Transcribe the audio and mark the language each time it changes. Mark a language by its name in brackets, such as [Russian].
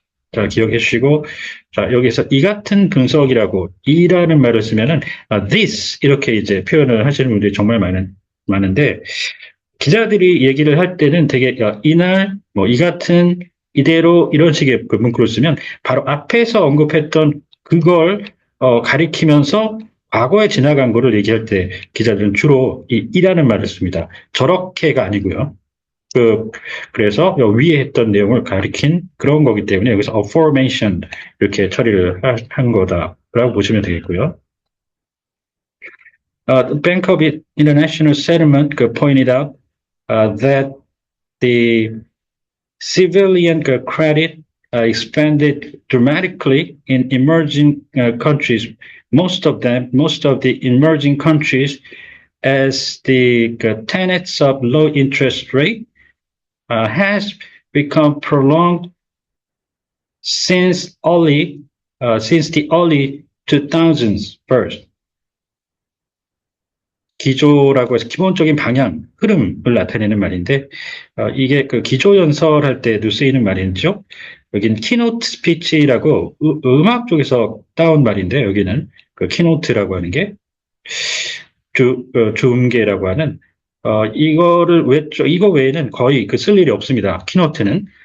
[Korean] 자, 기억해 주시고, 자, 여기서 이 같은 분석이라고, 이라는 말을 쓰면은, this, 이렇게 이제 표현을 하시는 분들이 정말 많은데, 기자들이 얘기를 할 때는 되게 이날 이 같은 이대로 이런 식의 그 문구를 쓰면 바로 앞에서 언급했던 그걸 가리키면서 과거에 지나간 거를 얘기할 때 기자들은 주로 이라는 말을 씁니다. 저렇게가 아니고요. 그래서 위에 했던 내용을 가리킨 그런 거기 때문에 여기서 aforementioned 이렇게 처리를 한 거다라고 보시면 되겠고요. [English] The Bank of International Settlement pointed out that the civilian credit expanded dramatically in emerging countries. Most of the emerging countries, as the tenets of low interest rate has become prolonged since the early 2000s first. [Korean] 기조라고 해서 기본적인 방향, 흐름을 나타내는 말인데, 이게 그 기조 연설할 때도 쓰이는 말이죠. 여기는 키노트 스피치라고 음악 쪽에서 따온 말인데, 여기는 그 키노트라고 하는 게 주음계라고 하는, 이거 외에는 거의 쓸 일이 없습니다. 키노트는.